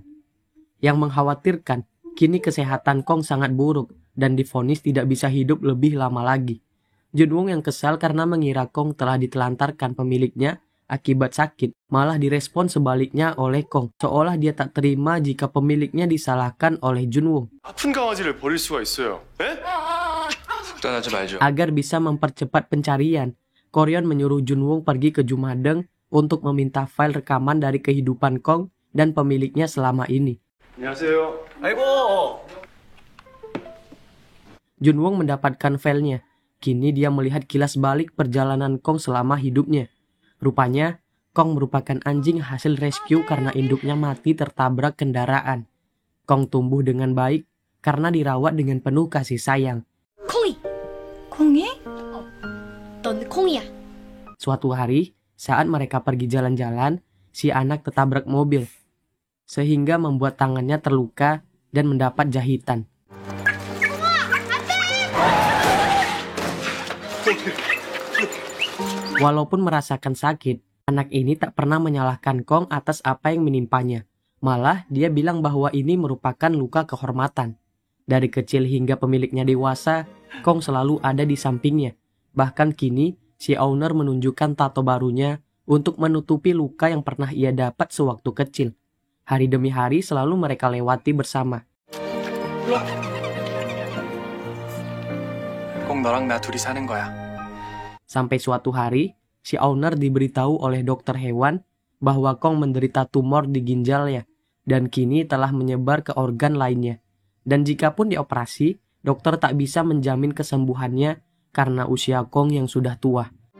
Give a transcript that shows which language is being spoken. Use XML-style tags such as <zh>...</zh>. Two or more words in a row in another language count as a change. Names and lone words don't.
<id>Yang mengkhawatirkan, kini kesehatan Kong sangat buruk dan divonis tidak bisa hidup lebih lama lagi. Junwoo yang kesal karena mengira Kong telah ditelantarkan pemiliknya akibat sakit, malah direspon sebaliknya oleh Kong, seolah dia tak terima jika pemiliknya disalahkan oleh Junwoo.</id> <ko>아픈 강아지를 버릴 수가 있어요. 에? 속단하지 말죠.</ko> <id>Agar bisa mempercepat pencarian, Koryon menyuruh Junwoo pergi ke Jumadeng untuk meminta file rekaman dari kehidupan Kong dan pemiliknya selama ini.</id> <ko>안녕하세요. 아이고.</ko> <id>Junwoo mendapatkan filenya. Kini dia melihat kilas balik perjalanan Kong selama hidupnya. Rupanya, Kong merupakan anjing hasil rescue karena induknya mati tertabrak kendaraan. Kong tumbuh dengan baik karena dirawat dengan penuh kasih sayang.</id> <ko>콩이. 콩이? 넌 콩이야.</ko> <id>Suatu hari, saat mereka pergi jalan-jalan, si anak tertabrak mobil, sehingga membuat tangannya terluka dan mendapat jahitan. Walaupun merasakan sakit, anak ini tak pernah menyalahkan Kong atas apa yang menimpanya. Malah, dia bilang bahwa ini merupakan luka kehormatan. Dari kecil hingga pemiliknya dewasa, Kong selalu ada di sampingnya. Bahkan kini, si owner menunjukkan tato barunya untuk menutupi luka yang pernah ia dapat sewaktu kecil. Hari demi hari selalu mereka lewati bersama.</id> <ko>꼭 너랑 나 둘이 사는 거야.</ko> <id>Sampai suatu hari, si owner diberitahu oleh dokter hewan bahwa Kong menderita tumor di ginjalnya dan kini telah menyebar ke organ lainnya. Dan jikapun dioperasi, dokter tak bisa menjamin kesembuhannya karena usia Kong yang sudah tua.</id>